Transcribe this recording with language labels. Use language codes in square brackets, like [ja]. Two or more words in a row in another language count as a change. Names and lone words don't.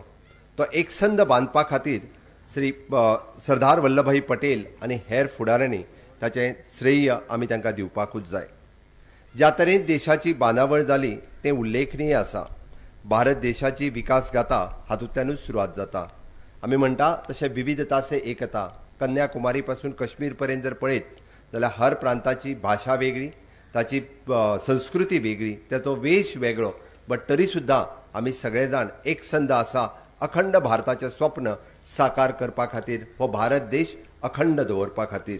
[kok] तो एकसंध बांदपा खातीर श्री सरदार वल्लभभाई पटेल आनी हेर फुडाऱ्यांनी ताचें श्रेय आमी तांकां दिवपाकूच जाय। ज्या तरेन देशाची बांदावळ जाली तें उल्लेखनीय आसा। भारत देशाची विकास गाथा हातूंतल्यानूच सुरवात जाता। आमी म्हणटा तशें [hi] विविधता से एकता। [kok] कन्याकुमारी पासून काश्मीर पर्यंत जर पळयत जाल्यार हर प्रांताची भाशा वेगळी, ताची संस्कृती वेगळी, ताचो वेश वेगळो, बट तरी सुद्दां आमी सगळे जाण एकसंध आसा अखंड भारताचें स्वप्न साकार करपा खातीर, हो भारत देश अखंड दवरपा खातीर।